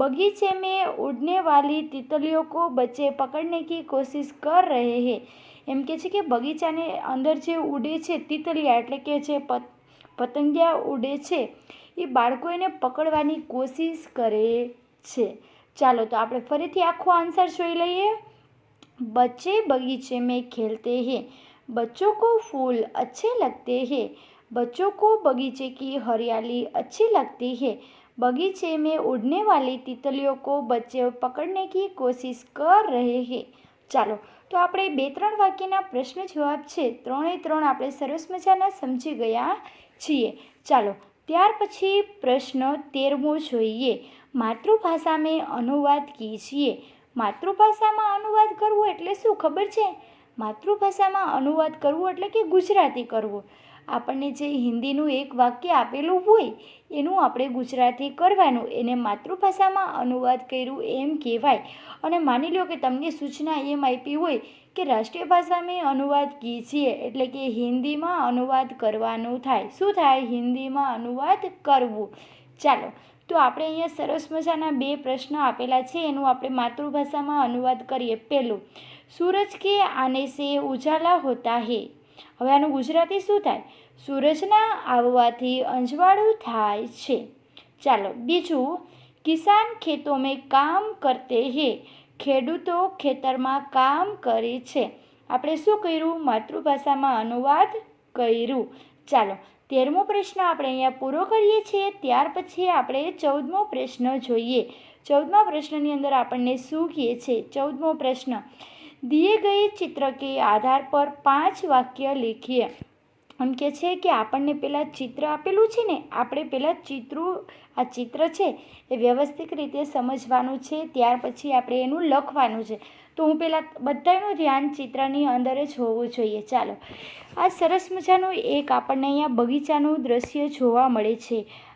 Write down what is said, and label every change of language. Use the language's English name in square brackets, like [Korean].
[Hindi] બગીચે મેં ઉડને વાલી તિતલીઓ કો બચ્ચે પકડને કી કોશિશ કર રહે હે। [Gujarati] એમ કે છે કે બગીચાને અંદર જે ઉડે છે તિતલિયા એટલે કે જે પતંગિયા ઉડે છે એ બાળકો એને પકડવાની કોશિશ કરે છે। ચાલો તો આપણે ફરીથી આખો આન્સર જોઈ લઈએ। [Hindi] બચ્ચે બગીચે મેં ખેલતે હે। बच्चों को फूल अच्छे लगते हैं। बच्चों को बगीचे की हरियाली अच्छी लगती है। बगीचे में उड़ने वाली तितलियों को बच्चे पकड़ने की कोशिश कर रहे हैं। [Gujarati] ચાલો તો આપણે 2-3 વાક્યના પ્રશ્ન જવાબ છે ત્રણે ત્રણ આપણે સરસ મજાના સમજી ગયા છીએ। ચાલો ત્યાર પછી પ્રશ્ન 13મો જોઈએ। [Hindi] માતૃભાષા મેં અનુવાદ કીજીએ। [Gujarati] માતૃભાષામાં અનુવાદ કરવું એટલે શું ખબર છે? માતૃભાષામાં અનુવાદ કરવું એટલે કે ગુજરાતી કરવું। આપણને જે હિન્દીનું એક વાક્ય આપેલું હોય એનું આપણે ગુજરાતી કરવાનું, એને માતૃભાષામાં અનુવાદ કર્યું એમ કહેવાય। અને માની લો કે તમને સૂચના એમ આપી હોય કે રાષ્ટ્રીય ભાષામાં [Hindi] અનુવાદ કીજીએ [Gujarati] એટલે કે હિન્દીમાં અનુવાદ કરવાનું થાય। શું થાય? હિન્દીમાં અનુવાદ કરવું। ચાલો તો આપણે અહીંયા સરસ મજાના 2 પ્રશ્ન આપેલા છે, એનું આપણે માતૃભાષામાં અનુવાદ કરીએ। [Hindi] પહેલું, सूरज के आने से उजाला होता है। [Gujarati] હવે આનું ગુજરાતી શું થાય? સૂરજના આવવાથી અંજવાળું થાય છે। ચાલો બીજું, [Hindi] કિસાન ખેતોं में काम करते हैं। [Gujarati] ખેડૂતો ખેતરમાં કામ કરે છે। આપણે શું કર્યું? માતૃભાષામાં અનુવાદ કર્યું। ચાલો 13મો પ્રશ્ન આપણે અહીંયા પૂરો કરીએ છીએ। ત્યાર પછી આપણે 14મો પ્રશ્ન જોઈએ। 14મા પ્રશ્નની અંદર આપણને શું કહે છે? 14મો પ્રશ્ન, [Hindi] दिए गए चित्र के आधार पर 5 वाक्य लिखिए। [Gujarati] એમ કે છે કે આપણને પહેલાં ચિત્ર આપેલું છે ને, આપણે પહેલાં આ ચિત્ર છે એ વ્યવસ્થિત રીતે સમજવાનું છે, ત્યાર પછી આપણે એનું લખવાનું છે। તો હું પહેલાં બધાનું ધ્યાન ચિત્રની અંદર જ હોવું જોઈએ। ચાલો આ સરસ મજાનું એક આપણને અહીંયા બગીચાનું દ્રશ્ય જોવા મળે છે।